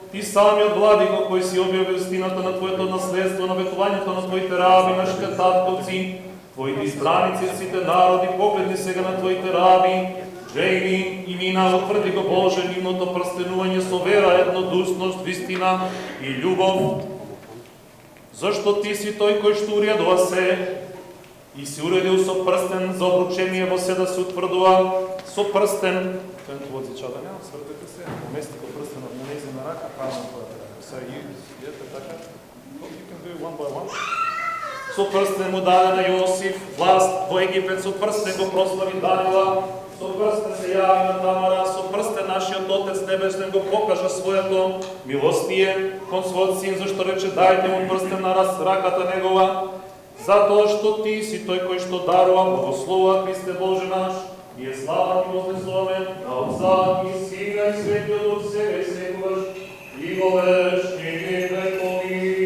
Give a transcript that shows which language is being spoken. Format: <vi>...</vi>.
<mk>Ти самиот владико кој си објавил истината на твоето наследство, на ветувањето на твоите раби, нашите татковци, твоите избраници, сите народи, погледни сега на твоите раби, Джейми и мина, утврди го Боже нивното прстенување со вера, еднодушност, вистина и љубов. Зашто ти си тој кој што уредува се и си уредил со прстен за обручение во се да се утврдува со прстен. Тој да няма, свртете се, помести го прстенот на нејзина рака, правилно твојата рака. Сега идете така,</mk> <en>you can do one by one.</en> <mk>Со прстен му даде на Јосиф власт во Египет, со прстен го прослави Данила, со прстен се јави на Тамара, со прстен нашиот Отец Небесен го покажа своето милостие кон својот син, зашто рече дајте му прстен на раката негова, затоа што ти си тој кој што дарува благослова Христе Боже наш, и е слава ти вознесуваме на Отца и Сина и Светиот Дух сега и секогаш и во вечни векови.</mk>